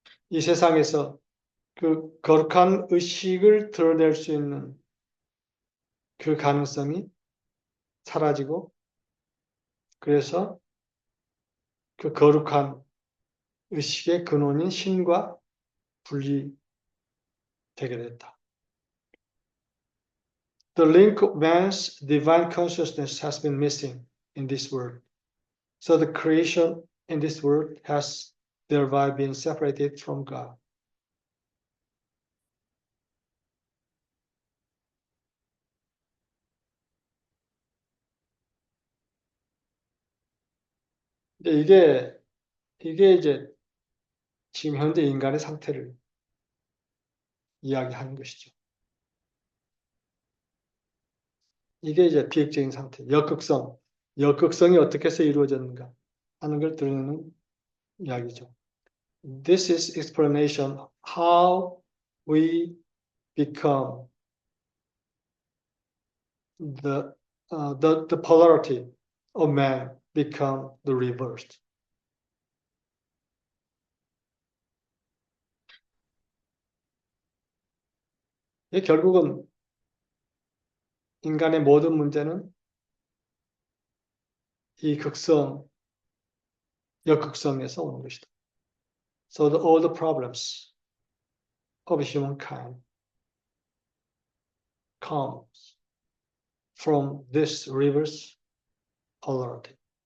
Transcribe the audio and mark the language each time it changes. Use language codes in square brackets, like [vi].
[ko] 이 세상에서 그 거룩한 의식을 드러낼 수 있는 그 가능성이 사라지고, 그래서 그 거룩한 의식의 근원인 신과 분리되게 됐다. [en] The link of man's divine consciousness has been missing in this world. So the creation in this world has thereby been separated from God. [ko] 이게 이제 지금 현재 인간의 상태를 이야기하는 것이죠. 이게 이제 비획적인 상태, 역극성이 어떻게 해서 이루어졌는가 하는 걸 드러내는 이야기죠. [en] This is explanation how we become the polarity of man become the reversed. [ko] 결국은 인간의 모든 문제는 이 극성이 역극성에서 오는 것이다. [en] So all the problems of humankind comes from this reverse polarity.